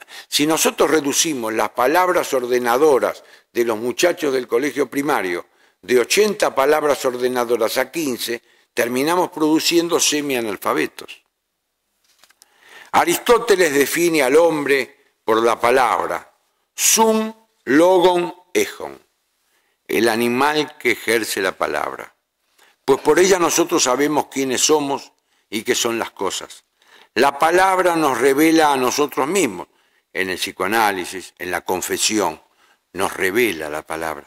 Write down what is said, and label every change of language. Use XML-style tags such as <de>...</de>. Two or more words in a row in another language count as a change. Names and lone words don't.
<es>Si nosotros reducimos las palabras ordenadoras de los muchachos del colegio primario de 80 palabras ordenadoras a 15, terminamos produciendo semianalfabetos. Aristóteles define al hombre por la palabra</es> <el>ζῷον λόγον ἔχον,</el> <es>el animal que ejerce la palabra, pues por ella nosotros sabemos quiénes somos y qué son las cosas. La palabra nos revela a nosotros mismos, en el psicoanálisis, en la confesión, nos revela la palabra.</es>